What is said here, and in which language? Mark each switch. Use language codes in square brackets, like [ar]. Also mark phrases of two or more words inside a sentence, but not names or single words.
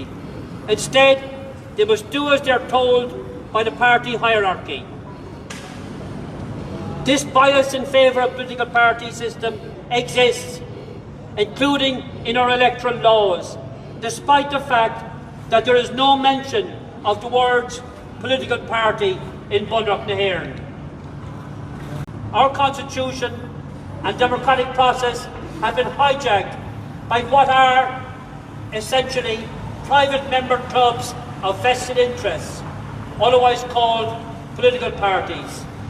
[en] Instead, they must do as they're told by the party hierarchy. This bias in favour of political party system exists, including in our electoral laws, despite the fact that there is no mention of the words political party in Bunreacht na hÉireann. Our constitution and democratic process have been hijacked by what are essentially private member clubs of vested interests, otherwise called political parties.